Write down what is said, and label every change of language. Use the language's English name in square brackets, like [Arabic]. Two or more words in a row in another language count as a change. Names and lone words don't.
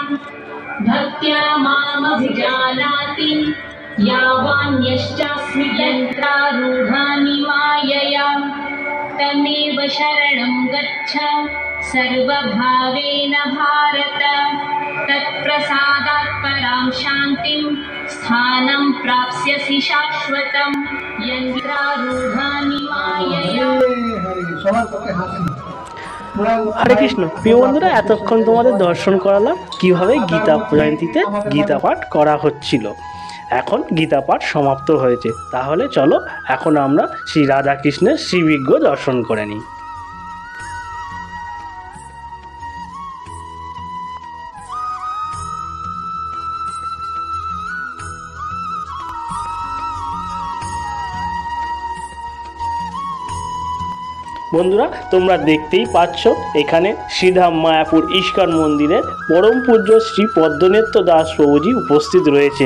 [Sanskrit] भक्त्या मामभिजानाति यावान्यश्चास्मि यन्त्रारूढानि मायया तमेव शरणं गच्छ सर्वभावेन भारत तत्प्रसादात् परां शान्तिं स्थानं प्राप्स्यसि शाश्वतं यन्त्रारूढानि मायया। হরে কৃষ্ণ। [Bangla] প্রিয় বন্ধুরা, এতক্ষণ তোমাদের দর্শন করালাম কিভাবে গীতা জয়ন্তীতে গীতা পাঠ করা হচ্ছিল। এখন গীতা পাঠ সমাপ্ত হয়েছে, তাহলে চলো এখন আমরা শ্রী রাধাকৃষ্ণের শ্রীবিগ্রহ দর্শন করে নিই। বন্ধুরা, তোমরা দেখতেই পাচ্ছ এখানে শ্রীধাম মায়াপুর ইস্কন মন্দিরের পরম পূজ্য শ্রী পদ্মনেত্র দাস প্রভুজি উপস্থিত রয়েছেন।